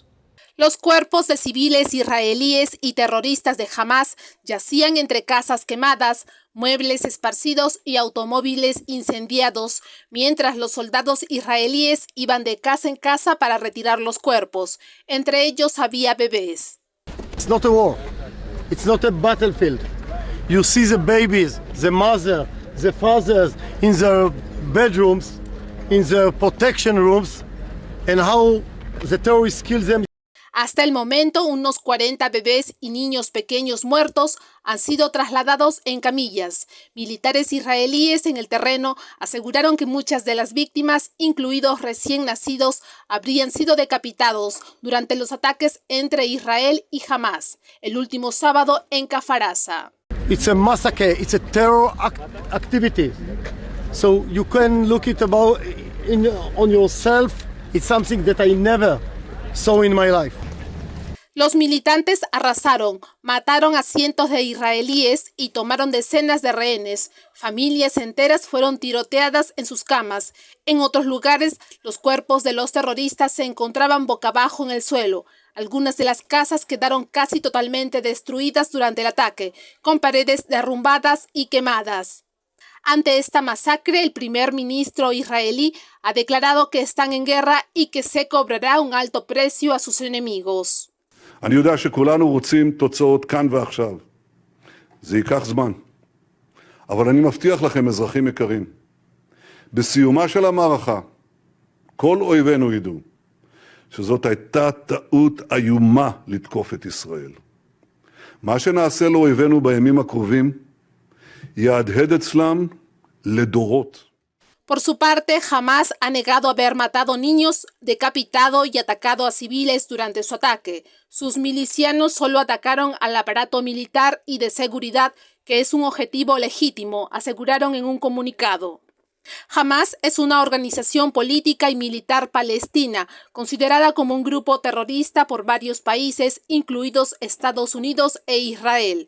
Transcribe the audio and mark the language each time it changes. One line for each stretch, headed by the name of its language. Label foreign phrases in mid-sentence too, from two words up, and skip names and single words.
Spanish: Los cuerpos de civiles israelíes y terroristas de Hamas yacían entre casas quemadas, muebles esparcidos y automóviles incendiados, mientras los soldados israelíes iban de casa en casa para retirar los cuerpos. Entre ellos había bebés.
English: It's not a war. It's not a battlefield. You see the babies, the mother, the fathers in their bedrooms, in their protection rooms, and how the terrorists kill them.
Spanish: Hasta el momento, unos 40 bebés y niños pequeños muertos han sido trasladados en camillas. Militares israelíes en el terreno aseguraron que muchas de las víctimas, incluidos recién nacidos, habrían sido decapitados durante los ataques entre Israel y Hamas, el último sábado en Kfar Aza.
English: It's a massacre, it's a terror activity. So you can look it about on yourself. It's something that I never saw in my life.
Spanish: Los militantes arrasaron, mataron a cientos de israelíes y tomaron decenas de rehenes. Familias enteras fueron tiroteadas en sus camas. En otros lugares, los cuerpos de los terroristas se encontraban boca abajo en el suelo. Algunas de las casas quedaron casi totalmente destruidas durante el ataque, con paredes derrumbadas y quemadas. Ante esta masacre, el primer ministro israelí ha declarado que están en guerra y que se cobrará un alto precio a sus enemigos.
Hebrew: אני יודע שכולנו רוצים תוצאות כאן ועכשיו. זה ייקח זמן. אבל אני מבטיח לכם, אזרחים יקרים, בסיומה של המערכה, כל אויבינו ידעו שזאת הייתה טעות איומה לתקוף את ישראל. מה שנעשה לאויבינו בימים הקרובים יהדהד אצלם לדורות.
Spanish: Por su parte, Hamas ha negado haber matado niños, decapitado y atacado a civiles durante su ataque. Sus milicianos solo atacaron al aparato militar y de seguridad, que es un objetivo legítimo, aseguraron en un comunicado. Hamas es una organización política y militar palestina, considerada como un grupo terrorista por varios países, incluidos Estados Unidos e Israel.